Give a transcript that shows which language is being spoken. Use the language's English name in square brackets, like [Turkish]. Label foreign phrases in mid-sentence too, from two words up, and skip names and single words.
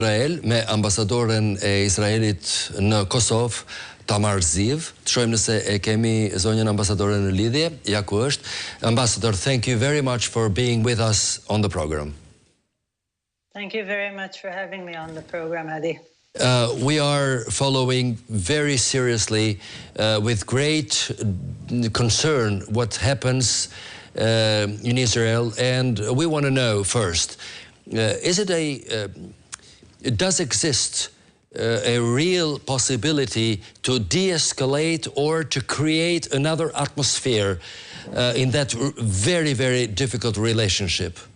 [Albanian] Izrael me ambasadoren e Izraelit në Kosovë, Tamar Ziv. Të shohim nëse e kemi zonjën ambasadore në lidhje. Ja ku është. [English] Ambassador, thank you very much for being with us on the program. Thank you very much for having me on the program, Adi. We are following very seriously, with great concern, what happens in Israel, and we want to know first, does exist a real possibility to de-escalate or to create another atmosphere in that very, very difficult relationship?